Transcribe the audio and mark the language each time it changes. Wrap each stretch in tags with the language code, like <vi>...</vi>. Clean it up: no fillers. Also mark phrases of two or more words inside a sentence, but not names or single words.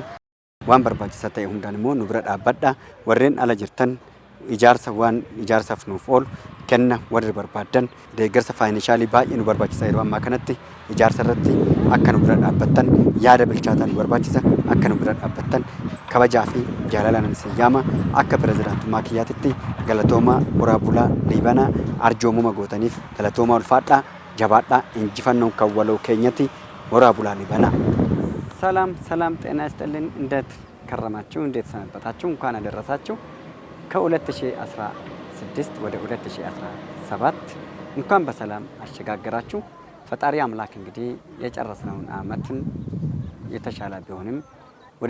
<om>Waan barbaachisaa ta'e hundaan immoo nu bira dhaabbadhaa. Warreen ala jirtan ijaarsa waan ijaarsaaf nuuf oolu kenna warri barbaadan deeggarsa faayinishaalii baay'ee nu barbaachisa yeroo ammaa kanatti ijaarsa irratti akka nu bira dhaabbattan yaada bilchaataa nu barbaachisa akka nu bira dhaabbattan kabajaa fi jaalalaan siyyaama akka pirezidaantummaa kiyyaatitti galatoomaa waraabulaa liibanaa arjoomuma gootaniif galatoomaa ulfaadhaa jabaadhaa injifannoon kan waloo keenyatti waraabulaa liibanaa.</om> <am>ሰላም ጤና ይስጥልን። እንዴት ከረማችሁ? እንዴት ሰነበታችሁ? እንኳን አደረሳችሁ። ከ2016 ወደ 2017 እንኳን በሰላም አሸጋገራችሁ። ፈጣሪ አምላክ እንግዲህ የጨረስነውን አመትን የተሻለ ቢሆንም ወደ</am>